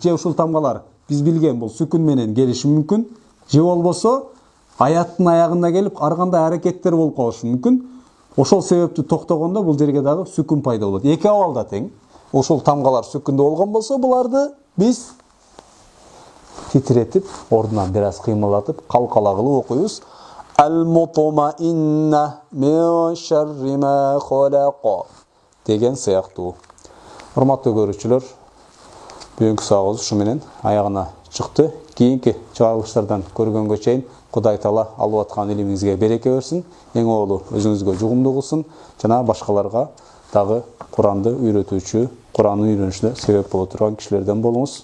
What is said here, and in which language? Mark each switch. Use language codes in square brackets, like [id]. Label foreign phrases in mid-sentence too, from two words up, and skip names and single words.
[ky] Же ушул тамгалар биз билген бул сүкүн менен келиши мүмкүн, же болбосо аяттын аягына келип ар кандай аракеттер болуп калышы мүмкүн. Ошол себептүү токтогондо бул жерге дагы сүкүн пайда болот. Эки абалда тең. Ушул тамгалар сүкүндүү болгон болсо, буларды биз титиретип, ордунан бираз кыймылдатып, калкала кылып окуйбуз. [ar] المطمئنة من شر ما خلق деген сыяктуу. [ky] Урматтуу көрүүчүлөр, бүгүнкү сабагыбыз ушу менен аягына чыкты. Кийинки чыгарылыштардан көргөнгө чейин Кудай Таала алып аткан илимиңизге береке берсин, эң олу өзүңүзгө жугумдуу кылсын, жана башкаларга дагы Куранды үйрөтүүчү, Куранды үйрөнүшүнө себеп боло турган кишилерден болуңуз.